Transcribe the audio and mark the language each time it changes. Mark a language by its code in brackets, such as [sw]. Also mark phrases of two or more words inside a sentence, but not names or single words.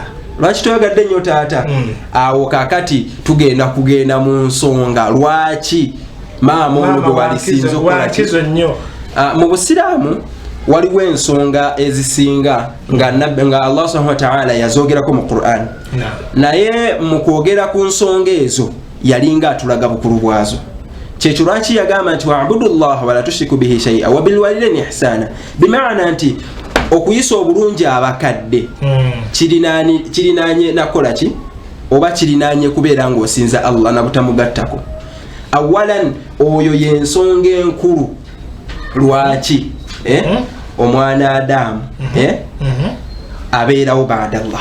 [lg] Lwaki toyagadde nnyo taata? Awo kakati tugenda kugenda mu nsonga lwaki maama ono gwe walisinza okukola nnyo. Mu busiraamu waliwo ensonga ezisinga nga Allah [ar] سبحانه وتعالى [lg] yazoogerako mu Qur'an. Naye mu kwogera ku nsonga ezo yalinga atulaga bukulu bwazo. Kyekyo lwaki yagamba nti [ar] واعبدوا الله ولا تشركوا به شيئا وبالوالدين إحسانا. [lg] Bimaana nti okuyisa obulungi abakadde kirinaanye nakola ki oba kirinaanye kubeera ng'osinza Allah na butamugattako. Awalan oyo yensonga enkulu lwaki omwana Adamu abeerawo baada Allah.